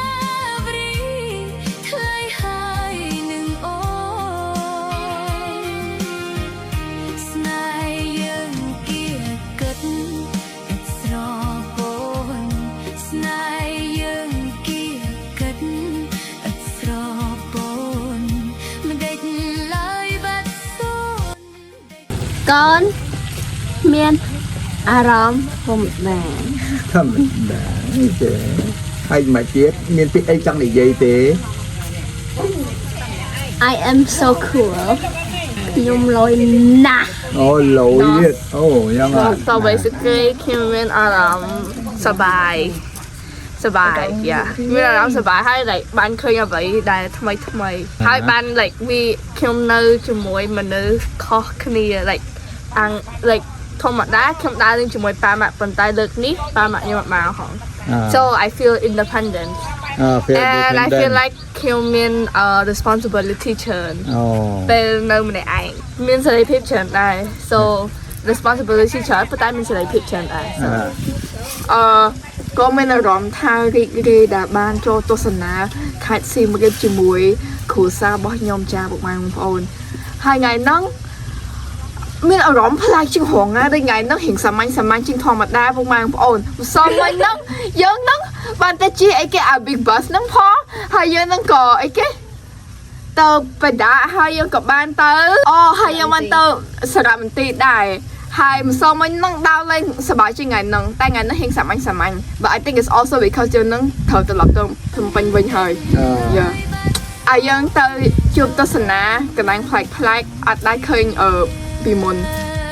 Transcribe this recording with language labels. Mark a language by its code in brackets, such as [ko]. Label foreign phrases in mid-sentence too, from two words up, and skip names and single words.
[km] វរីយ៍ថ្លៃហើយនឹងអូនស្នេហ៍យើងគៀកឹតស្រពនស្នេហ៍យើងគៀកឹតស្រពនមិនដេចឡើយបាត់សូនកូនមានអារម្មណ៍ធម្មតា ធម្មតាទេហើយមកទៀតមានពាក្យអីចង់និយាយទេ [en] I am so cool [km] ខ្ញុំលយណាស់ អូលយទៀតអូយ៉ាងណា [en] So basically [km] ខ្ញុំមានអារម្មណ៍សប្បាយ yeah មានអារម្មណ៍សប្បាយហើយ like បានឃើញអ្វីដែលថ្មីហើយបាន like ខ្ញុំនៅជាមួយមនុស្សខុសគ្នា like ធម្មតាខ្ញុំដើរលេងជាមួយប៉ាម៉ាក់ប៉ុន្តែលើកនេះប៉ាម៉ាក់ខ្ញុំអត់មកហង [en] So I feel independent and I feel like [km] ខ្ញុំមាន responsibility ច្រើន អូ ពេលនៅម្នាក់ឯងមានសេរីភាពច្រើនដែរ [en] so responsibility [km] ច្រើនប៉ុន្តែមានសេរីភាពច្រើនដែរ ក៏មានអារម្មណ៍ថារីករាយដែលបានចូលទស្សនាខេត្តសៀ មរាបជាមួយគ្រួសាររបស់ខ្ញុំចាពុកម៉ែបងប្អូនហើយថ្ងៃហ្នឹងមានអារម្មណ៍ប្លែកជាងរងណាដូចថ្ងៃហ្នឹង រៀងសាមញ្ញជាងធម្មតាពុកម៉ែបងប្អូនម្សិលមិញហ្នឹងយើងហ្នឹងបានទៅជាអីគេអា [en] big bus [km] ហ្នឹងផងហើយយើងហ្នឹងក៏អីគេទៅបដាហើយយើងក៏បានទៅហើយយើងបានទៅសារមន្ទីរដែរហើយម្សិលមិញហ្នឹងដើរលេងសប្បាយជាងថ្ងៃហ្នឹងតែថ្ងៃហ្នឹងរៀងសាមញ្ញ [en] but I think it's also because [km] យើងហ្នឹងត្រូវត្រឡប់ទៅភ្នំពេញវិញហើយយើងទៅជួបទស្សនាកន្លែងប្លែកអត់ដែរឃើញពីមុន